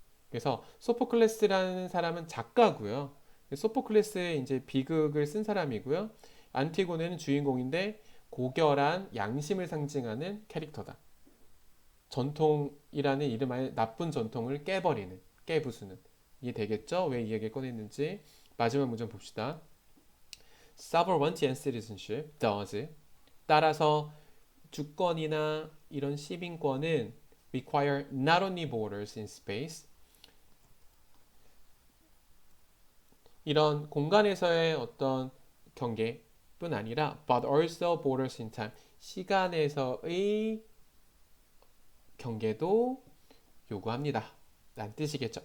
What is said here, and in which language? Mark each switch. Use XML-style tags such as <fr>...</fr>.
<ko>그래서 소포클레스라는 사람은 작가고요. 소포클레스의 이제 비극을 쓴 사람이고요. 안티고네는 주인공인데 고결한 양심을 상징하는 캐릭터다. 전통이라는 이름하에 나쁜 전통을 깨부수는. 이해 되겠죠? 왜 이 얘기를 꺼냈는지. 마지막 문장 봅시다.</ko> <en>Sovereignty and citizenship does.</en> <ko>따라서 주권이나 이런 시민권은</ko> <en>require not only borders in space</en> <ko>이런 공간에서의 어떤 경계뿐 아니라</ko> <en>but also borders in time</en> <ko>시간에서의 경계도 요구합니다. 라는 뜻이겠죠.</ko>